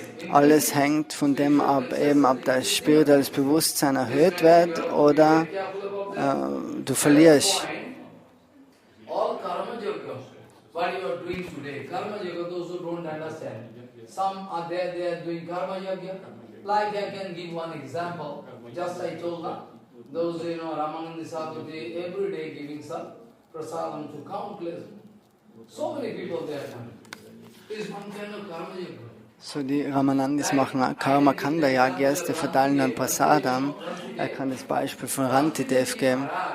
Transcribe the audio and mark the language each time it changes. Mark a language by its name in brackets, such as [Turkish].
[German] Alles hängt von dem ab, eben ob das spirituelles Bewusstsein erhöht wird oder du verlierst. [English] All karma yoga, what you are doing today, karma yoga, those who don't understand. Some are there, they are doing karma yoga. Like I can give one example, just I told them. Those, Ramananda Sadhu, every day giving some prasadam to countless. So many people there come. Is one kind of karma yoga. [German] So die Ramanandis machen Karma Kanda Yagyas, die verteilen dann Prasadam. Er kann das Beispiel von Rantidev geben.